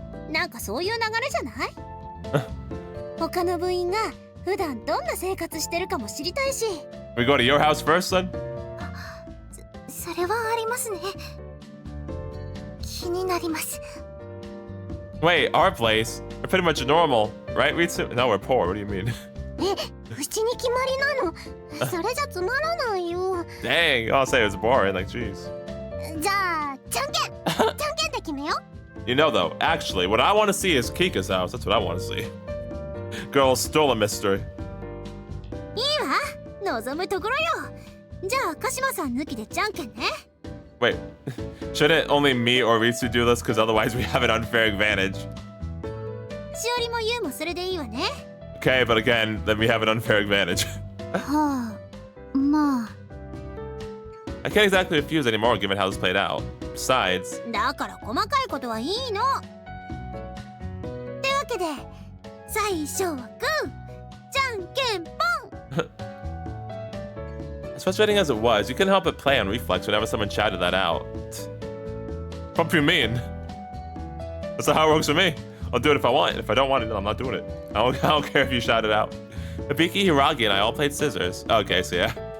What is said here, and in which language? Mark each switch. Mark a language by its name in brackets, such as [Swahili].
[Japanese] なんかそういう流れじゃない？他の部員が普段どんな生活してるかも知りたいし。 [English] We go to your house first, then? [Japanese] それはありますね。気になります。 [English] Wait, our place? We're pretty much normal, right? No, we're poor. What do you mean? [Japanese] うちに決まりなの。それじゃつまらないよ。 [English] Dang, I'll say it was boring, like, jeez. [Japanese] じゃあ、じゃんけんで決めよう。 [English] You know, though, actually, what I want to see is Kika's house. That's what I want to see. Girl stole a mystery. [Japanese] いいわ、望むところよ。じゃあ鹿島さん抜きでじゃんけんね。 [English] Wait, shouldn't only me or Ritsu do this? Because otherwise we have an unfair advantage. [Japanese] しおりもゆうもそれでいいわね。 [English] Okay, but again, then we have an unfair advantage. [Japanese] はあ、まあ [English] I can't exactly refuse anymore given how this played out. Besides, [Japanese] だから細かいことはいいの。ってわけで最初はグーじゃんけんぽん。 [English] as frustrating as it was, you couldn't help but play on reflex whenever someone shouted that out. What do you mean? That's not how it works for me. I'll do it if I want. If I don't want it, then I'm not doing it. I don't care if you shout it out. Hibiki, Hiragi, and I all played scissors. Okay, so yeah.